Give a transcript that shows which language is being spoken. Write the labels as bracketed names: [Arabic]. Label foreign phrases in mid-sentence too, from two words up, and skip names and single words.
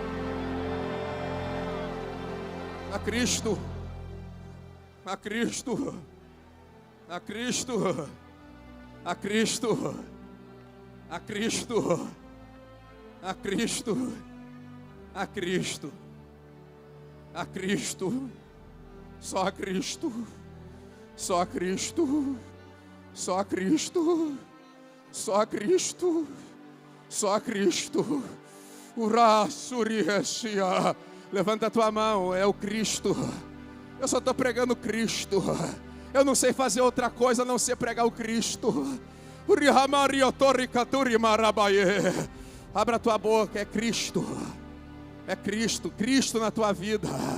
[Portuguese] A Cristo, a Cristo, a Cristo, a Cristo, a Cristo, a Cristo, a Cristo, a Cristo, só a Cristo, só a Cristo, só a Cristo, só a Cristo, só a Cristo. Urá-suri-eshia. Levanta a tua mão, é o Cristo. Eu só estou pregando Cristo. Eu não sei fazer outra coisa a não ser pregar o Cristo. Abra a tua boca, é Cristo. É Cristo, Cristo na tua vida.